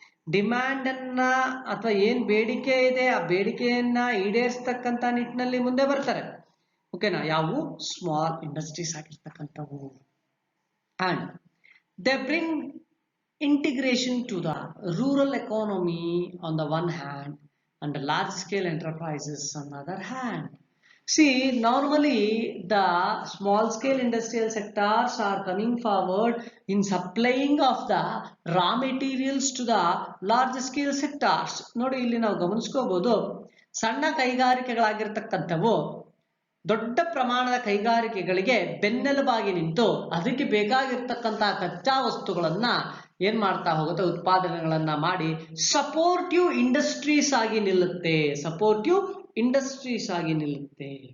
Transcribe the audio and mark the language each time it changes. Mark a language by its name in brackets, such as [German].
[Kannada] Demand ಅನ್ನ ಅಥವಾ ಏನ್ ಬೇಡಿಕೆ ಇದೆ ಆ ಬೇಡಿಕೆಯನ್ನ ಈಡೇರಿಸ್ತಕ್ಕಂಥ ನಿಟ್ಟಿನಲ್ಲಿ ಮುಂದೆ ಬರ್ತಾರೆ. ಓಕೆನಾ, ಯಾವು small industries ಆಗಿರ್ತಕ್ಕಂಥವು. And [English] They bring integration to the rural economy on the one hand and the large scale enterprises on the other hand. See, normally the small scale industrial sectors are coming forward in supplying of the raw materials to the large scale sectors. [Kannada] ನೋಡಿ ಇಲ್ಲಿ ನಾವು ಗಮನಿಸ್ಕೋಬಹುದು, ಸಣ್ಣ ಕೈಗಾರಿಕೆಗಳಾಗಿರ್ತಕ್ಕಂಥವು ದೊಡ್ಡ ಪ್ರಮಾಣದ ಕೈಗಾರಿಕೆಗಳಿಗೆ ಬೆನ್ನೆಲುಬಾಗಿ ನಿಂತು ಅದಕ್ಕೆ ಬೇಕಾಗಿರ್ತಕ್ಕಂತಹ ಕಚ್ಚಾ ವಸ್ತುಗಳನ್ನ ಏನ್ ಮಾಡ್ತಾ ಹೋಗುತ್ತೆ, ಉತ್ಪಾದನೆಗಳನ್ನ ಮಾಡಿ ಸಪೋರ್ಟಿವ್ ಇಂಡಸ್ಟ್ರೀಸ್ ಆಗಿ ನಿಲ್ಲುತ್ತೆ, ಸಪೋರ್ಟಿವ್ ಇಂಡಸ್ಟ್ರೀಸ್ ಆಗಿ ನಿಲ್ಲುತ್ತೆ.